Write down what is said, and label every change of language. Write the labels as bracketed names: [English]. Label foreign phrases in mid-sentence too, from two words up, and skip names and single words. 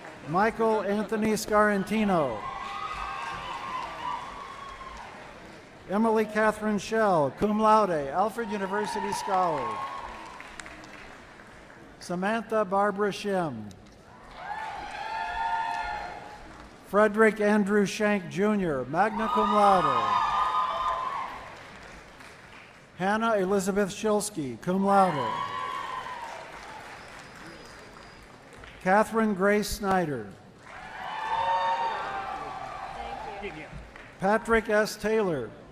[English] Michael Anthony Scarantino. Emily Catherine Schell, [Latin] cum laude, [English] Alfred University Scholar. Samantha Barbara Shem. Frederick Andrew Shank Jr., [Latin] magna cum laude. [English] Hannah Elizabeth Shilsky, [Latin] cum laude. [English] Catherine Grace Schneider. Patrick S. Taylor.